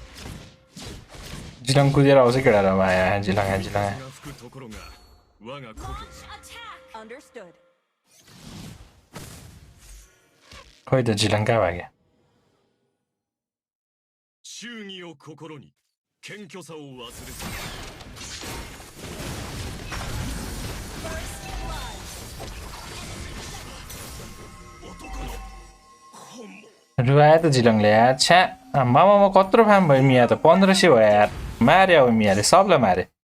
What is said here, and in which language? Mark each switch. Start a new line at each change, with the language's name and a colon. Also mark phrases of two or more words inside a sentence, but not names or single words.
Nepali: जिलङ कुदेर आउँछ केटाहरू आया जिलङ
English: Understood.
Nepali: खोइ त जिलङ कहाँ भाग्यो
Japanese: 忠義を心に謙虚さを忘れず
Nepali: रुवायो त जिलङले यार छ्या मामा कत्रो फार्म भयो मिया त 1500 भयो यार मारे अब मियाले सबलाई मारे